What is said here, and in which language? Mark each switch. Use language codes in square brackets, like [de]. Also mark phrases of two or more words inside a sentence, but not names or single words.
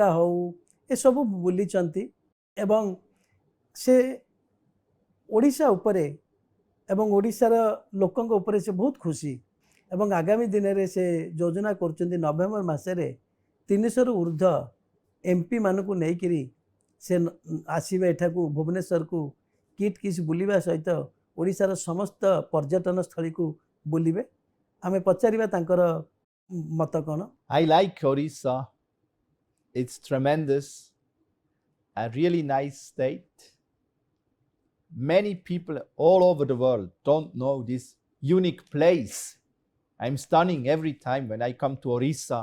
[or] ହେଉ, ଏସବୁ ବୁଲିଛନ୍ତି ଏବଂ ସେ ଓଡ଼ିଶା ଉପରେ ଏବଂ ଓଡ଼ିଶାର ଲୋକଙ୍କ ଉପରେ ସେ ବହୁତ ଖୁସି ଏବଂ ଆଗାମୀ ଦିନରେ ସେ ଯୋଜନା କରୁଛନ୍ତି ନଭେମ୍ବର ମାସରେ 300ରୁ ଉର୍ଦ୍ଧ୍ୱ MP ମାନଙ୍କୁ ନେଇକିରି ସେ ଆସିବେ ଏଠାକୁ ଭୁବନେଶ୍ୱରକୁ କିଟ୍ କିସ୍ ବୁଲିବା ସହିତ ଓଡ଼ିଶାର ସମସ୍ତ ପର୍ଯ୍ୟଟନ ସ୍ଥଳୀକୁ ବୁଲିବେ. ଆମେ ପଚାରିବା ତାଙ୍କର ମତ କ'ଣ? [en] I like Odisha. It's tremendous, a really nice state. Many people all over the world don't know this unique place. I'm stunning every time when I come to Odisha.